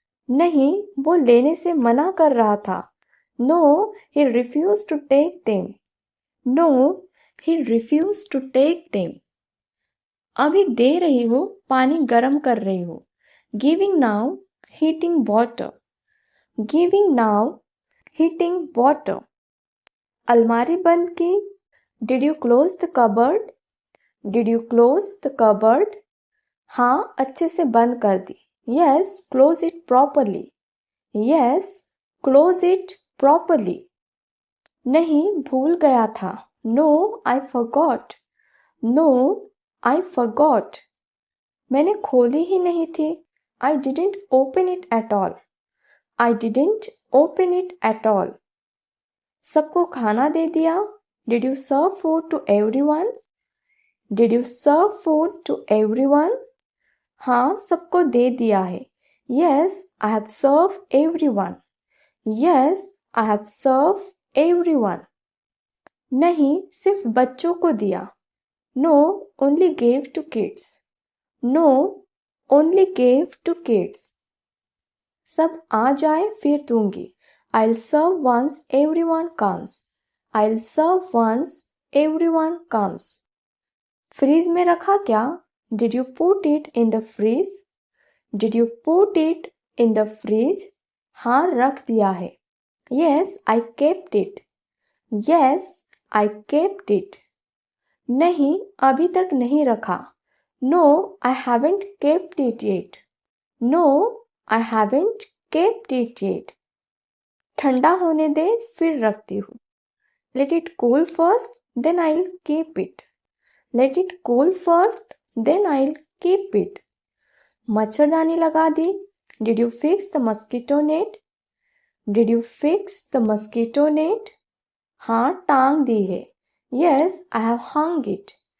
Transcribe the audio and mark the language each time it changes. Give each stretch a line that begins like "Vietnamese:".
Hindi: नहीं, वो लेने से मना कर रहा था.
English: No, he refused to take them. No, he refused to take them.
Hindi: अभी दे रही हूँ, पानी गर्म कर रही हूँ.
English: Giving now, heating water. Giving now, heating water.
Hindi: अलमारी बंद की.
English: Did you close the cupboard? Did you close the cupboard?
Hindi: हाँ, अच्छे से बंद कर दी.
English: Yes, close it properly. Yes, close it properly.
Hindi: नहीं, भूल गया था.
English: No, I forgot. No, I forgot.
Hindi: मैंने खोली ही नहीं थी.
English: I didn't open it at all. I didn't open it at all.
Hindi: सबको खाना दे दिया.
English: Did you serve food to everyone? Did you serve food to everyone?
Hindi: हाँ, सबको दे दिया है.
English: Yes, I have served everyone. Yes, I have served everyone.
Hindi: नहीं, सिर्फ बच्चों को दिया.
English: No, only gave to kids. No, only gave to kids.
Hindi: सब आ जाए फिर दूंगी.
English: I'll serve once everyone comes. I'll serve once everyone comes.
Hindi: Freeze में रखा क्या?
English: Did you put it in the freeze? Did you put it in the fridge?
Hindi: हाँ, रख दिया है.
English: Yes, I kept it. Yes, I kept it.
Hindi: नहीं, अभी तक नहीं रखा.
English: No, I haven't kept it yet. No, I haven't kept it yet.
Hindi: ठंडा होने दे फिर रखती हूँ.
English: Let it cool first, then I'll keep it. Let it cool first, then I'll keep it.
Hindi: मच्छरदानी लगा दी.
English: Did you fix the mosquito net? Did you fix the mosquito net?
Hindi: हाँ, टांग दी है.
English: Yes, I have hung it.